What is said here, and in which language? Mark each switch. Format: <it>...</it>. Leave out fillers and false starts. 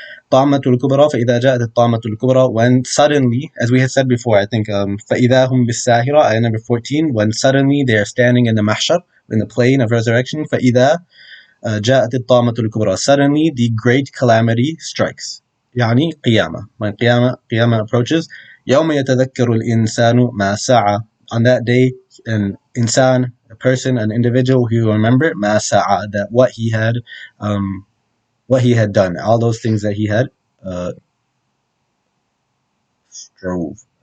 <ar>طَامَّةُ الْكُبْرَى فَإِذَا جَاءَتِ الطَّامَّةُ الْكُبْرَى,</ar> <en>when suddenly, as we had said before, I think</en> <ar>فَإِذَا هُمْ بِالسَّاهِرَةِ,</ar> <en>ayah number 14, when suddenly they are standing in the mahshar, in the plain of resurrection.</en> <ar>فَإِذَا جاءت الطامة الكبرى,</ar> <en>suddenly the great calamity strikes.</en> <ar>يعني قيامة,</ar> <en>when</en> <ar>قيامة approaches. يوم يتذكر الإنسان ما سعى,</ar> <en>on that day an insan, a person, an individual, who will remember</en> <ar>ما سعى,</ar> <en>that what he had done, all those things that he had uh, strove.</en>